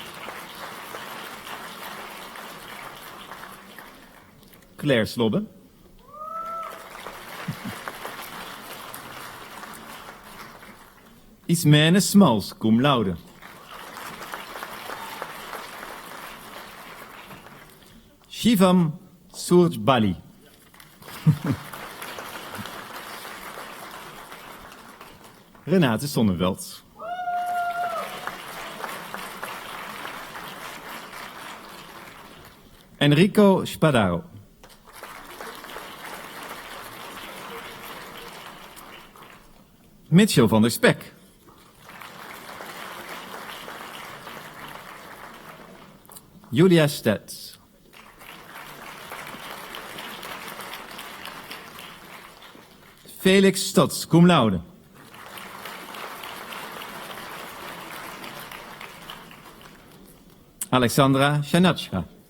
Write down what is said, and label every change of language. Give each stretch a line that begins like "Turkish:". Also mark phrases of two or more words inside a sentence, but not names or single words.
Dutch: Claire Slobbe. Ismene Smals,
Latin: cum laude.
Dutch: Shivam Surj Bali. Renate Sonneveld. Enrico Spadaro. Mitchell van der Spek. Julia Stets. Felix Stotz,
Latin: cum laude.
Dutch: Alexandra Shanachka.